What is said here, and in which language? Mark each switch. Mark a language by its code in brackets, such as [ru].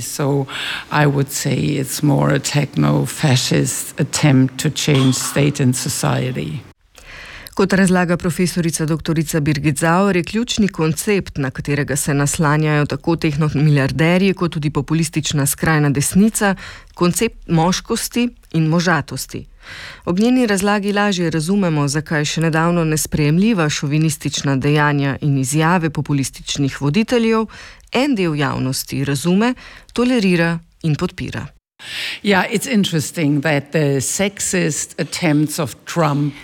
[en] So I would say it's more a techno-fascist attempt to change state and society. [sl] Kot razlaga profesorica doktorica Birgit Zauer, je ključni koncept, na katerega se naslanjajo tako tehnomilijarderji kot tudi populistična skrajna desnica, koncept moškosti in možatosti. Ob njeni razlagi lažje razumemo, zakaj še nedavno nesprejemljiva šovinistična dejanja in izjave populističnih voditeljev en del javnosti razume, tolerira in podpira. [en] Yeah, it's interesting that the sexist attempts of Trump.